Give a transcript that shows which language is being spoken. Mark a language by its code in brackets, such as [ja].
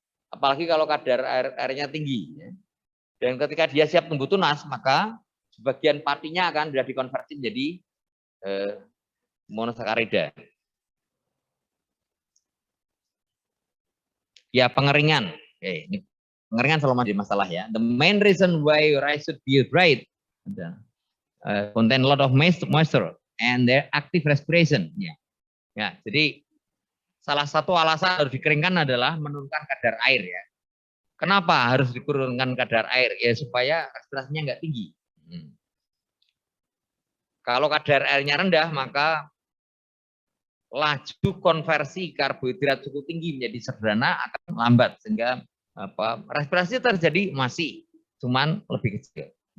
[id] Apalagi kalau kadar airnya tinggi. Ya. Dan ketika dia siap tumbuh tunas, maka sebagian patinya akan sudah dikonversi menjadi monosakarida. Ya pengeringan. Oke, ini pengeringan selalu menjadi masalah ya. [en] The main reason why rice should be dried contain a lot of moisture and their active respiration. [id] Ya, jadi salah satu alasan harus dikeringkan adalah menurunkan kadar air ya. Kenapa harus dikurangkan kadar air? Ya supaya respirasinya nggak tinggi. Kalau kadar airnya rendah, maka laju konversi karbohidrat cukup tinggi menjadi sederhana akan lambat, sehingga respirasi terjadi masih, cuman lebih kecil.